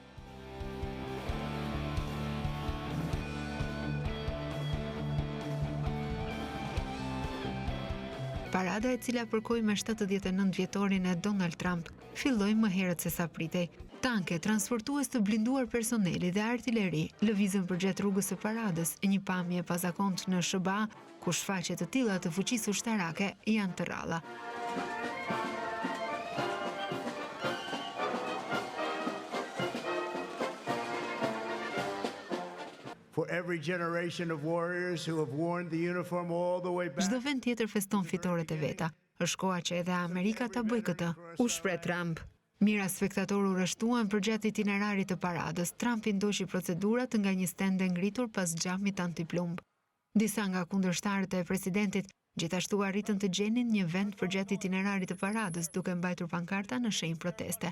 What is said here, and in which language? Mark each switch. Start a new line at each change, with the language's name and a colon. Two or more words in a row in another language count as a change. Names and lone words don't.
Albanian: Parada, e cila përkoi me 79 vjetorin e Donald Trump, filloi më herët se sa pritej. Tanke, transportues të blinduar personeli dhe artilleri lëvizën përgjatë rrugës së paradës, një pamje pazakontë në SBA, ku shfaqje të tilla të fuqisë ushtarake janë të rralla.
English: For every generation of warriors who have worn the uniform all the way back.
Albanian: Çdo vend tjetër feston fitoret e veta. Është koha që edhe Amerika ta bëjë këtë, u shpreh Trump. Mira spektatorë u rreshtuan përgjatë itinerarit të paradës. Trumpi ndoqi procedurat nga një stend e ngritur pas xhamit antiplumb. Disa nga kundërshtarët e presidentit gjithashtu arritën të gjenin një vend përgjatë itinerarit të paradës, duke mbajtur pankarta në shenjë proteste.